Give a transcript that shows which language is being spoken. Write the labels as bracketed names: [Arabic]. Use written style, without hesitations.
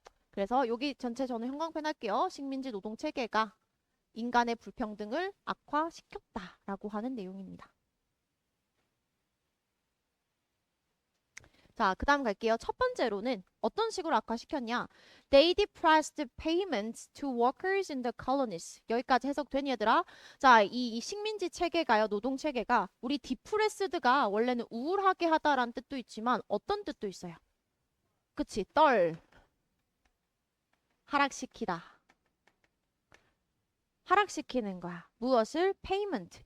[Korean] 그래서 여기 전체 저는 형광펜 할게요. 식민지 노동 체계가 인간의 불평등을 악화시켰다라고 하는 내용입니다. 자, 그 다음 갈게요. 첫 번째로는 어떤 식으로 악화시켰냐? [English] They depressed payments to workers in the colonies. [Korean] 여기까지 해석된 얘들아. 자, 이 식민지 체계가요, 노동 체계가 우리 depressed가 원래는 우울하게 하다라는 뜻도 있지만 어떤 뜻도 있어요? 그치? 하락시키다. 하락시키는 거야. 무엇을? payment.